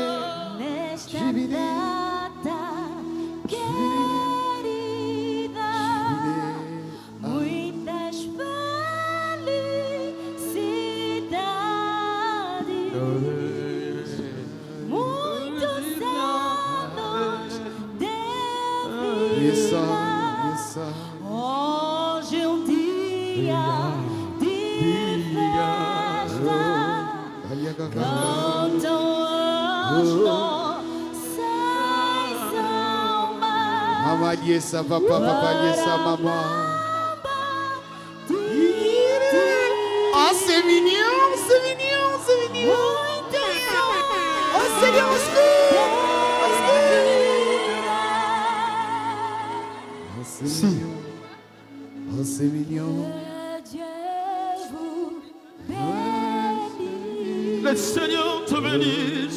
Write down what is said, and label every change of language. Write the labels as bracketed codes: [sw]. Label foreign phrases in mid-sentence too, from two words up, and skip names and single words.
[pt] Nesta data querida, muitas felicidades, muitos anos de vida. Hoje é um dia de festa, cantam as nossas almas. [ln] Maman Yesa, papa, papa Yesa, maman. Oh, [fr] c'est mignon, c'est mignon, c'est mignon. Oh, Seigneur, au secours. Oh, c'est mignon. Oh, c'est mignon. Le Seigneur te bénisse.